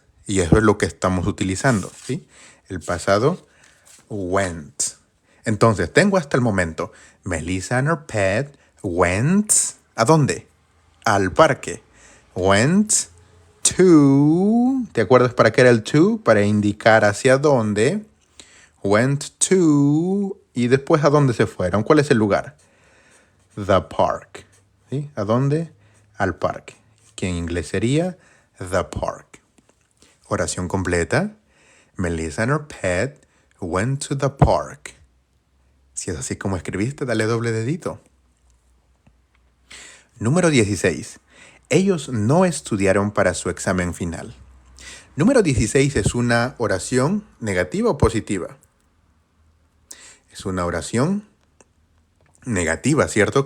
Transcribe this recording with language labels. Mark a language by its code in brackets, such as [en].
[es] Y eso es lo que estamos utilizando, ¿sí? El pasado went. Entonces, tengo hasta el momento. [en] Melissa and her pet went. [es] ¿A dónde? Al parque. [en] Went to. [es] ¿Te acuerdas para qué era el to? Para indicar hacia dónde. [en] Went to. [es] Y después a dónde se fueron. ¿Cuál es el lugar? [en] The park. [es] ¿Sí? ¿A dónde? Al parque. Que en inglés sería [en] the park. [es] Oración completa. [en] Melissa and her pet went to the park. [es] Si es así como escribiste, dale doble dedito. Número 16. Ellos no estudiaron para su examen final. Número 16 es una oración negativa o positiva. Es una oración negativa, ¿cierto?